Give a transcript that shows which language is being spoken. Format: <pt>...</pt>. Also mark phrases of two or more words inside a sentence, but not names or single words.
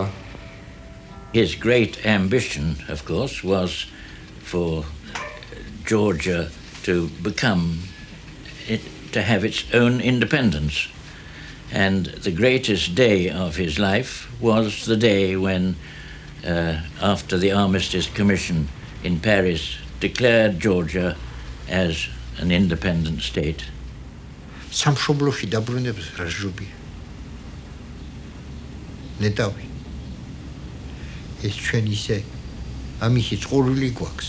<en>His great ambition, of course, was for Georgia to have its own independence. And the greatest day of his life was the day when, after the Armistice Commission in Paris declared Georgia as an independent state.</en> <ka>სამშობლოში დაბრუნების რასჯობია. ნეტავი. ეს ჩვენ ისე ამისი წყურვილი გვაქვს.</ka>